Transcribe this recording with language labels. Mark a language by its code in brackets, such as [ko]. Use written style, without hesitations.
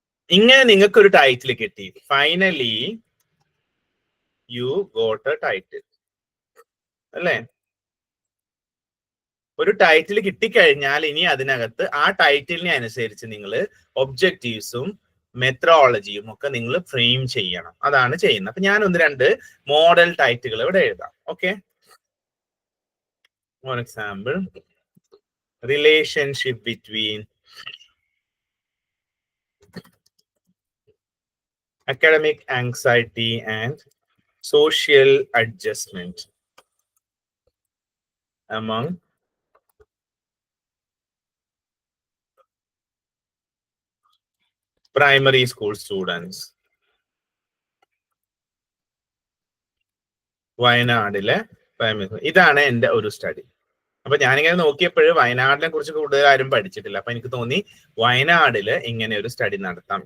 [ml] ഇങ്ങനെ നിങ്ങൾക്കൊരു ടൈറ്റിൽ കിട്ടി, [en] finally you got a title, [ml] അല്ലേ? ഒരു ടൈറ്റിൽ കിട്ടിക്കഴിഞ്ഞാൽ ഇനി അതിനകത്ത് ആ ടൈറ്റിലിനെ അനുസരിച്ച് നിങ്ങൾ ഒബ്ജക്റ്റീവ്സും മെത്തഡോളജിയും ഒക്കെ നിങ്ങൾ ഫ്രെയിം ചെയ്യണം. അതാണ് ചെയ്യുന്നത്. അപ്പൊ ഞാൻ 1-2 മോഡൽ ടൈറ്റുകൾ ഇവിടെ എഴുതാം. [en] Okay, for example, relationship between academic anxiety and social adjustment among primary school students. [ml] വയനാടിലെ primary, ഇതാണ് എൻ്റെ ഒരു സ്റ്റഡി. അപ്പൊ ഞാനിങ്ങനെ നോക്കിയപ്പോൾ വയനാടിനെ കുറിച്ച് കൂടുതൽ ആരും പഠിച്ചിട്ടില്ല. അപ്പൊ എനിക്ക് തോന്നി വയനാടില് ഇങ്ങനെ ഒരു സ്റ്റഡി നടത്താം.